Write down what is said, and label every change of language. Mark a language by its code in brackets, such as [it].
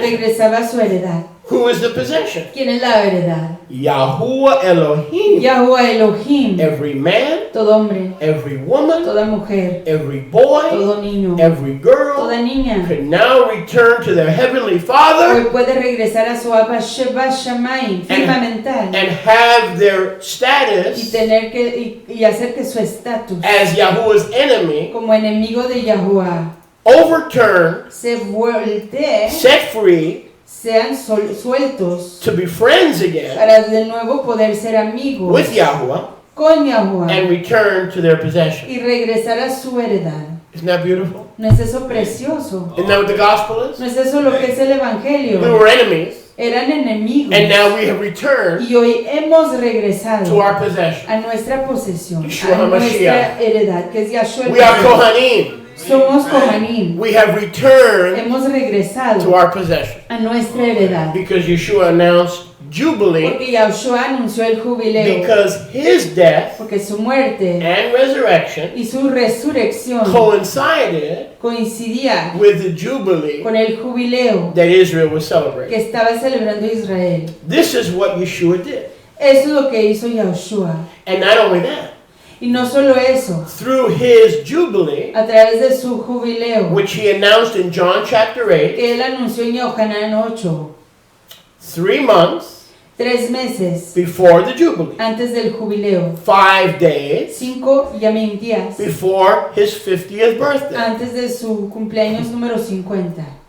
[es] regresaba a su heredad. [en] Who is the possession? [es] ¿Quién es la heredad? [he] Yahuwah Elohim. Yahuwah Elohim, [en] Every man, [es] todo hombre, [en] every woman, [es] toda mujer, [en] every boy, [es] todo niño, [en] every girl [es] toda niña. [en] could now return to their heavenly [es] Hoy [en] Father [es] puede regresar a su Abba Sheba Shammai, firmamental, [en] and have their [es] y [en] status [es] tener que y hacer que su estatus [en] as Yahuwah's enemy [es] como enemigo de Yahuwah [en] overturned, [es] se voltee, [en] set free, [es] sean sueltos [en] to be friends again [es] para de nuevo poder ser amigos [en] with Yahuwah [es] con Yahuwah [en] and return to their possession. [es] y regresar a su heredad. [en] Isn't that beautiful? [es] ¿No es eso precioso? [en] Isn't that what the gospel is? [es] ¿No es eso lo que es el [en] We [es] Evangelio? [en] were enemies, [es] Eran enemigos [en] and now we have returned [es] y hoy hemos [en] to [es] regresado [en] our possession. [es] a nuestra posesión, [en] Yeshua [es] a nuestra [he] HaMashiach. [es] heredad, que es Yahshua. [en] We are Kohanim. [es] Somos Kohanim. [en] We have returned [es] Hemos [en] to [es] regresado [en] our possession [es] a nuestra heredad. [en] because Yeshua announced Jubilee, [es] Porque Yahushua anunció el jubileo. [en] because his death [es] Porque su muerte [en] and resurrection [es] y su resurrección [en] coincided [es] coincidía [en] with the Jubilee [es] con el jubileo [en] that Israel was [es] que [en] celebrating. [es] estaba celebrando Israel. [en] This is what Yeshua did. [es] Eso es lo que hizo Yahushua. [en] And not only that, [es] Y no solo eso, [en] through his Jubilee, [es] a través de su jubileo, [en] which he announced in John chapter 8, [es] que él anunció en Yohanan 8, [en] 3 months [es] 3 meses [en] before the Jubilee, [es] antes del jubileo, [en] 5 days [es] 5 Yamim días [en] before his 50th birthday. [es] antes de su cumpleaños número 50.